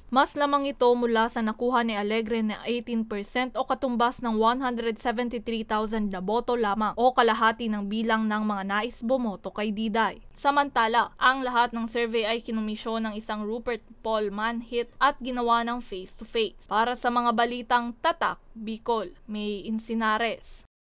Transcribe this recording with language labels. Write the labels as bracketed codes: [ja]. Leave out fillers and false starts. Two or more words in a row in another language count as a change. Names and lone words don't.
[tl] Mas lamang ito mula sa nakuha ni Alegre na 18% o katumbas ng 173,000 na boto lamang o kalahati ng bilang ng mga nais bumoto kay Diday. Samantala, ang lahat ng survey ay kinomisyon ng isang Rupert Paul Manhit at ginawa ng face-to-face. Para sa mga balitang tatak, Bicol, May Insinares.